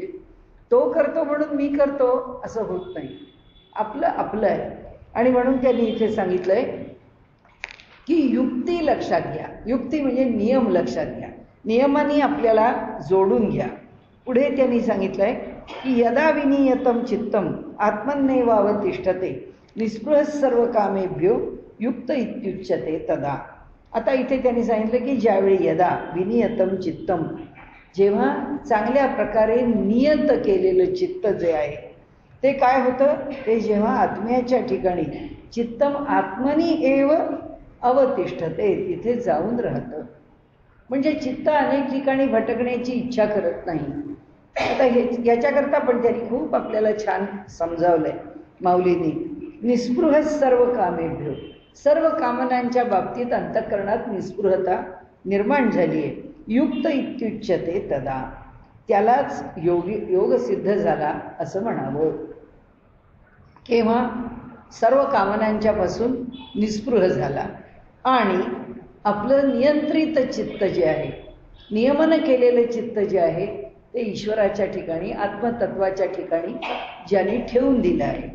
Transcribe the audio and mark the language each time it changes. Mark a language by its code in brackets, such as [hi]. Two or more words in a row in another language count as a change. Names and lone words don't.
[mr] तो करतो म्हणून मी करतो असं होत नाही. आपलं आपलं आहे. आणि म्हणून त्यांनी इथे सांगितलंय की युक्ती लक्षात घ्या. युक्ती म्हणजे नियम लक्षात घ्या, नियमांनी आपल्याला जोडून घ्या. पुढे त्यांनी सांगितलंय की [sa] यदा विनियतम चित्तम आत्मन्नेवावतिष्ठते निस्पृह सर्व कामेभ्यो युक्त इत्युच्यते तदा. [mr] आता इथे त्यांनी सांगितलं की ज्यावेळी [sa] यदा विनियतम चित्तम, [mr] जेव्हा चांगल्या प्रकारे नियत केलेलं चित्त जे आहे ते काय होतं, ते जेव्हा आत्म्याच्या ठिकाणी [sa] चित्तम आत्मनी एव अवतिष्ठते, [mr] तिथे जाऊन राहतं. म्हणजे चित्त अनेक ठिकाणी भटकण्याची इच्छा करत नाही. आता याच्याकरता पण त्यांनी खूप आपल्याला छान समजावलंय माऊलींनी. [sa] निस्पृह सर्व कामेभ्यो, [mr] सर्व कामनांच्या बाबतीत अंतःकरणात निस्पृहता निर्माण झाली आहे. [sa] युक्त इत्युच्यते तदा, [mr] त्यालाच योग सिद्ध झाला असं म्हणावं. केव्हा सर्व कामनांच्या पासून निस्पृह झाला आणि आपलं नियंत्रित चित्त जे आहे, नियमन केलेलं चित्त जे आहे ते ईश्वराच्या ठिकाणी, आत्मतत्वाच्या ठिकाणी ज्याने ठेवून दिलं आहे.